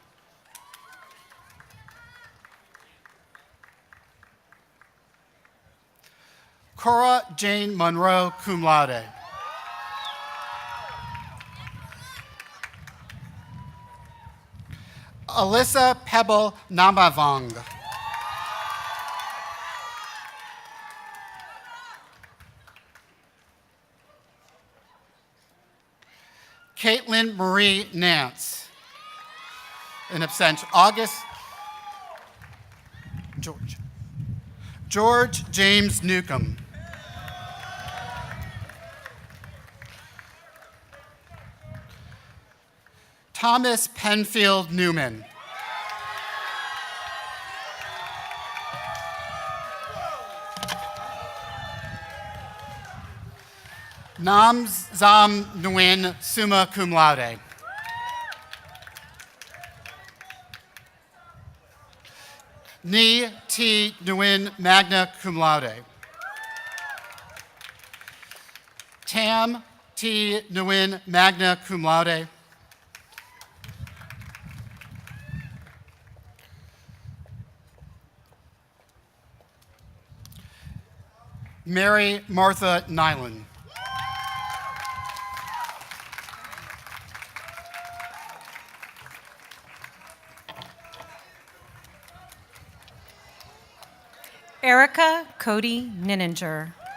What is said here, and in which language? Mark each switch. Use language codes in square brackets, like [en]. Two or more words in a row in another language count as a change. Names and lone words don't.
[en] Cora Jane Monroe, [la] cum laude. [en] Alyssa Pebble Namavong. Caitlin Marie Nance. An abstention. George James Newcomb. Thomas Penfield Newman. Nam Zam Nguyen, [la] summa cum laude. [en] Ni T. Nguyen, [la] magna cum laude. [en] Tam T. [la] Nguyen, magna cum laude. [en] Mary Martha Nyland. Erica Cody Nininger.